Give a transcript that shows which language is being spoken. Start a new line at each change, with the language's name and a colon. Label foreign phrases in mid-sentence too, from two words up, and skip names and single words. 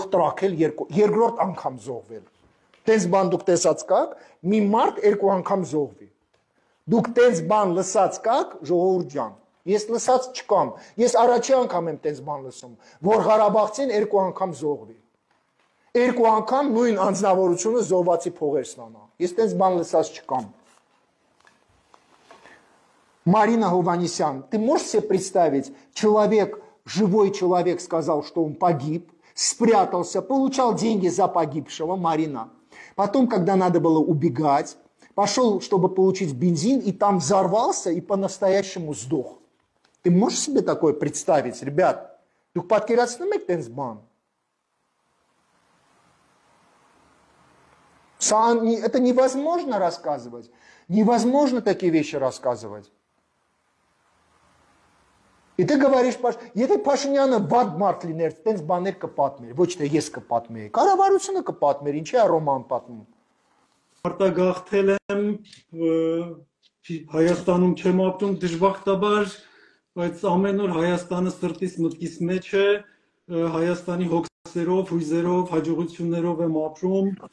Armenian: տրաքել երկրորդ անգամ զոհվել։ Տենց բան դուք տեսած կաք, մի մարդ երկու անգամ զոհվի։ Դուք տենց բան լսած կաք, ժողովուրդ ջան, ես լսած չկամ, ես առաջի անգամ եմ տենց բան լսում, որ Ղարաբաղցին երկու անգամ զոհվի։ Երկու անգամ նույն անձնավորությունը զոհվածի փողեր ստանա։ Ես տենց բան լսած չկամ։
Russian: Марина Хованесян, ты можешь себе представить, живой человек сказал, что он погиб, спрятался, получал деньги за погибшего, Марина. Потом, когда надо было убегать, пошел, чтобы получить бензин, и там взорвался и по-настоящему сдох. Ты можешь себе такое представить, ребят? Это невозможно рассказывать. Невозможно такие вещи рассказывать. И ты говоришь,
Armenian: եթե Փաշինյանը վատ մարդ լիներ, տենց բաներ կպատմեր, ոչ թե ես կպատմեի, կառավարությունը կպատմեր, ինչի է ռոման պատմում։ Արտագաղթել եմ, Հայաստանում չեմ ապրում դժբախտաբար, բայց ամեն օր Հայաստանը սրտիս մտքիս մեջ է, Հայաստանի հոգսերով, հույզերով, հաջողություններով եմ ապրում,